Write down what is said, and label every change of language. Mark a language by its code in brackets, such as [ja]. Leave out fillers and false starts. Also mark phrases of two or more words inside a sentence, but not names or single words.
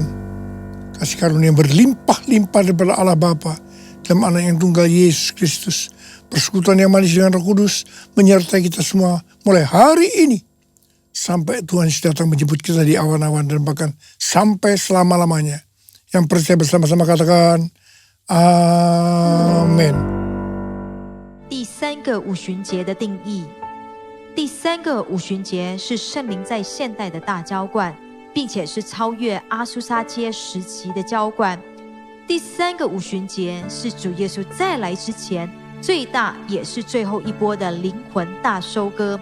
[id] Kasih karunia berlimpah-limpah daripada Allah Bapa dalam anak yang tunggal Yesus Kristus. Persekutuan yang manis dengan Roh Kudus menyertai kita semua mulai hari ini sampai Tuhan datang menjemput kita di awan-awan dan bahkan sampai selama-lamanya. Yang percaya bersama-sama katakan Amen。 [zh] 第三个五旬节的定义，第三个五旬节是圣灵在现代的大浇灌，并且是超越阿苏沙街时期的浇灌。第三个五旬节是主耶稣再来之前最大也是最后一波的灵魂大收割。